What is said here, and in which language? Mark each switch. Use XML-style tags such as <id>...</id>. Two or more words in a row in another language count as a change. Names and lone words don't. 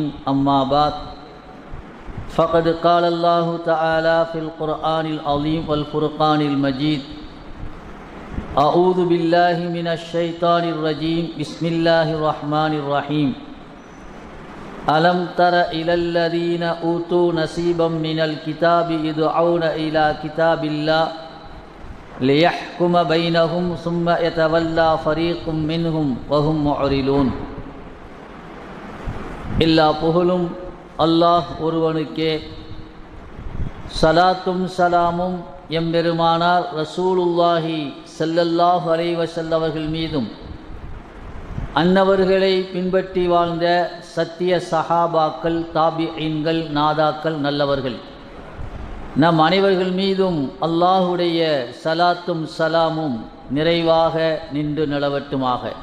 <ar>أما بعد، فقد قال الله تعالى في القرآن العظيم والفرقان المجيد: أعوذ بالله من الشيطان الرجيم، بسم الله الرحمن الرحيم. ألم تر إلى الذين أوتوا نصيبا من الكتاب يدعون إلى كتاب الله ليحكم بينهم ثم يتولى فريق منهم وهم معرضون.</ar> <ta>எல்லா புகழும் அல்லாஹ் ஒருவனுக்கே, சலாத்தும் சலாமும் எம்பெருமானார்</ta> <ar>رسول الله صلى الله عليه وسلم</ar> <ta>அவர்கள் மீதும், அன்னவர்களை பின்பற்றி வாழ்ந்த சத்திய சஹாபாக்கள், தாபிஈன்கள், நாதாக்கள், நல்லவர்கள் நம் அனைவர்கள் மீதும் அல்லாஹுடைய சலாத்தும் சலாமும் நிறைவாக நின்று நிலவட்டுமாக.</ta>